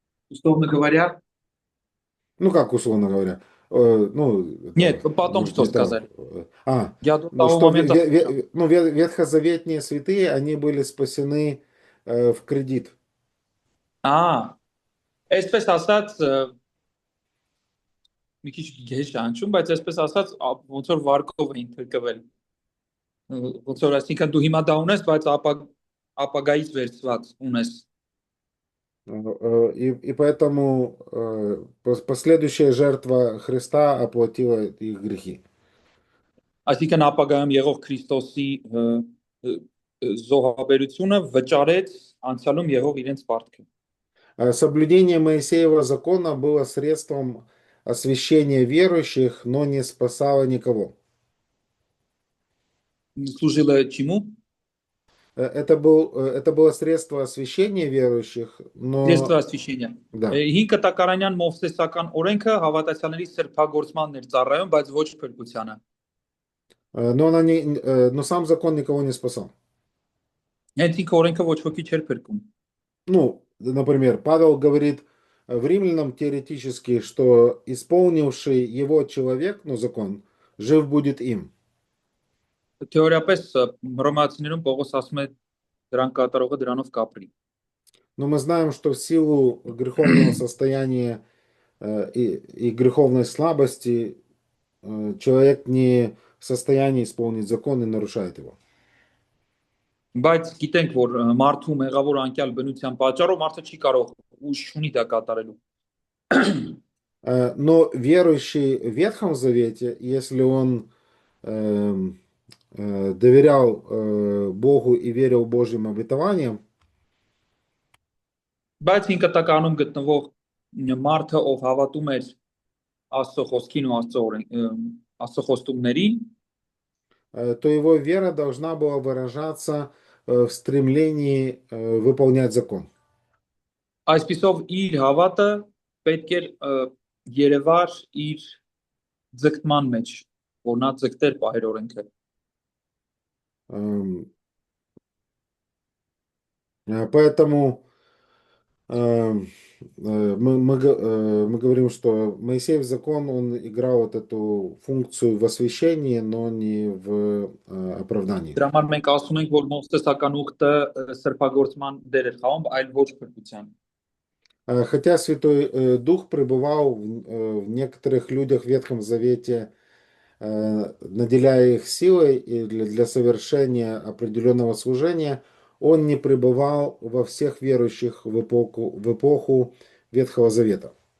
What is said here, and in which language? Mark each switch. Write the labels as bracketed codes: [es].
[ru] Условно говоря, Ну, как условно говоря? Ну, нет, потом может, что не так. сказали. Я до ну, того что момента ветхозаветные святые, они были спасены в кредит. [hy] Այսպես ասած մի քիչ գեշ անցում, բայց այսպես ասած ոնց որ վարկով էին թրկվել։ Ոնց որ այսինքն դու հիմա դա ունես, բայց ապագայից վերցված ունես։ [ru] И поэтому последующая жертва Христа оплатила их грехи. [hy] Այսինքն ապագայում եղող Քրիստոսի զոհաբերությունը վճարեց անցյալում եղող իրենց պարտքը։ [ru] Соблюдение Моисеева закона было средством освящения верующих, но не спасало никого. Служило чему? Это было средство освящения верующих, но... Средство освящения. Да. [hy] 5 կտակարանյան մովսեսական օրենքը հավատացյալների սրբագործմանն էր ծառայում, բայց ոչ փրկությանը։ [ru] Но сам закон никого не спасал. [hy] Հենց ինքը օրենքը ոչ ոքի չէր փրկում։ [ru] Ну, например, Павел говорит в Римлянам теоретически, что исполнивший его человек, ну, закон, жив будет им. [hy] Թեորիապես հռոմեացիներում Պողոս ասում է դրան կատարողը դրանով կապրի։ [ru] Но мы знаем, что в силу греховного состояния и греховной слабости человек не в состоянии исполнить закон и нарушает его. [hy] Բայց գիտենք, որ մարդու մեղավոր անկյալ բնության պատճառով մարդը չի կարող ուժ ունի դա կատարելու։ [ru] Но верующий в Ветхом Завете, если он доверял Богу и верил Божьим обетованиям, [hy] բայց 5 կտականում գտնվող մարդը, ով հավատում էր Աստծո խոսքին ու Աստծո խոստումներին, [ru] то его вера должна была выражаться в стремлении выполнять закон. [hy] Այսպիսով իր հավատը պետք էր երևար իր ձգտման մեջ, որ նա ձգտեր պահեր օրենքը։ [ru] Поэтому мы говорим, что Моисеев закон, он играл вот эту функцию в освящении, но не в оправдании. [hy] Դրա համար մենք ասում ենք, որ մովսեսական ուխտը սրբագործման դեր էր խաղում, այլ ոչ փրկության։ [ru] Хотя Святой Дух пребывал в некоторых людях в Ветхом Завете, наделяя их силой и для совершения определенного служения, он не пребывал во всех верующих в эпоху Ветхого Завета.